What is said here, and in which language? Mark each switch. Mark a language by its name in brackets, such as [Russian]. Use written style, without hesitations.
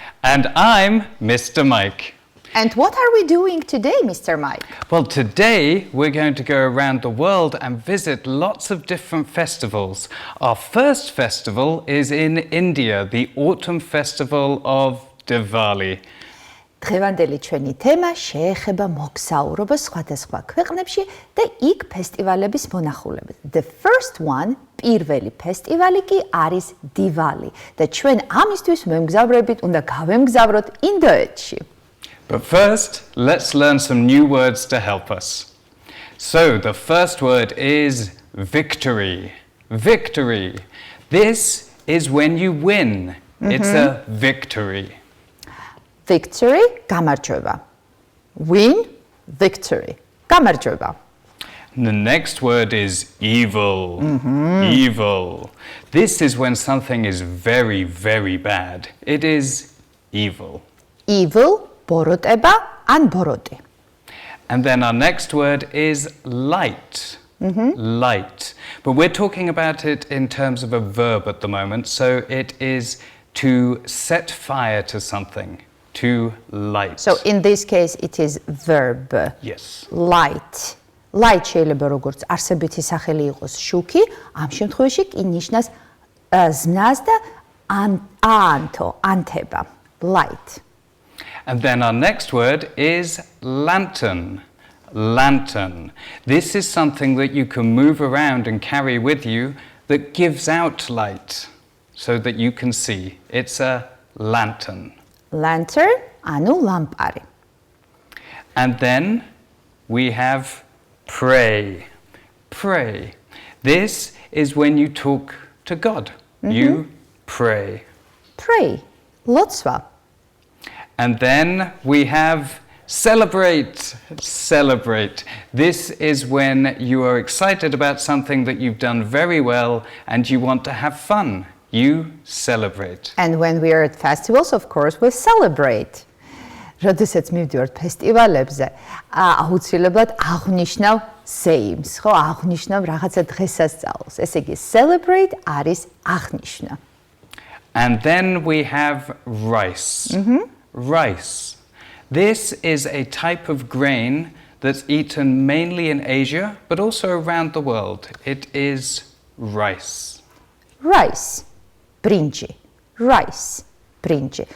[English] And I'm Mr. Mike. And what are we doing today, Mr. Mike? Well, today we're going to go around the world and visit lots of different festivals. Our first festival is in India, the autumn festival of Diwali. [Georgian] დღევანდელი ჩვენი თემა შეეხება მოგზაურობას სხვადასხვა ქვეყნებში და იქ ფესტივალების მონახულებას. [English] The first one, [Georgian] პირველი ფესტივალი კი არის Diwali და ჩვენ ამისთვის მემგზავრებით უნდა გავემგზავროთ ინდოეთში. [English] But first, let's learn some new words to help us. So, the first word is victory. Victory. This is when you win. It's a victory. Victory, [Georgian] გამარჯვება. [English] Win, victory. [Georgian] გამარჯვება. [English] The next word is evil. Evil. This is when something is very, very bad. It is evil. [Georgian] Evil, ბოროტება ან ბოროტი. [English] And then our next word is light. Light. But we're talking about it in terms of a verb at the moment, so it is to set fire to something. To light. So in this case it is verb. Yes. Light. [Georgian] Light შეიძლება როგორც არსებითი სახელი იყოს შუქი, ამ შემთხვევაში კი ნიშნავს ზნას და ანთო, ანთება. [English] Light. And then our next word is lantern. Lantern. This is something that you can move around and carry with you that gives out light so that you can see. It's a lantern. [Georgian] Lantern, ანუ ლამპარი. [English] And then we have pray. Pray. This is when you talk to God. You pray. Pray, [Georgian] ლოცვა. [English] And then we have celebrate. Celebrate. This is when you are excited about something that you've done very well and you want to have fun. You celebrate. And when we are at festivals, of course, we celebrate. [Georgian] როდესაც მივდივართ ფესტივალებზე, აუცილებლად აღნიშნავ same-ს, ხო, აღნიშნავ რაღაცა დღესასწაულს. ესე იგი, celebrate არის აღნიშნა. [English] And then we have rice. Rice. This is a type of grain that's eaten mainly in Asia, but also around the world. It is rice. Rice. [Georgian] Brinji. Rice. Brinji.